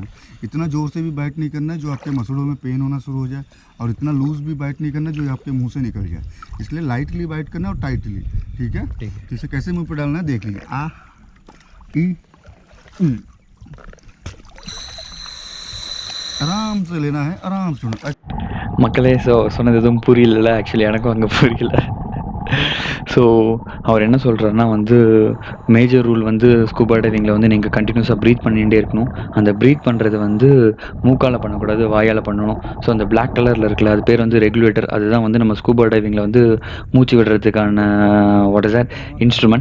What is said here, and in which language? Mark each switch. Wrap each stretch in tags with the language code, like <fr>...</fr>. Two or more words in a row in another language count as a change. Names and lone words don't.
<hi>इतना ज़ोर से भी बाइट नहीं करना है जो आपके मसलों में पेन होना शुरू हो जाए, और इतना लूज़ भी बाइट नहीं करना है जो आपके मुंह से निकल जाए। इसलिए</hi> <en>lightly bite</en> <hi>करना है और टाइटली। ठीक है। इसे कैसे मुंह पे डालना है देख लीजिए। आ ई आराम से लेना है, आराम से छोड़ना।</hi> <ta>மக்களே, சொன்னது எதுவும் புரியல. ஆக்சுவலி எனக்கும் அங்கே புரியல. ஸோ அவர் என்ன சொல்கிறாருன்னா வந்து</ta> <en>major rule</en> <ta>வந்து</ta> <en>scuba divingil</en> <ta>வந்து நீங்கள்</ta> <en>continuousaga breath</en> <ta>பண்ணிகிட்டே இருக்கணும். அந்த ப்ரீத் பண்ணுறது வந்து மூக்கால் பண்ணக்கூடாது, வாயால் பண்ணணும். ஸோ அந்த</ta> <en>black colouril</en> <ta>இருக்குல்ல, அது பேர் வந்து ரெகுலேட்டர். அதுதான் வந்து நம்ம</ta> <en>scuba divingil</en> <ta>வந்து மூச்சு விடுறதுக்கான</ta> <en>what is that instrument.</en>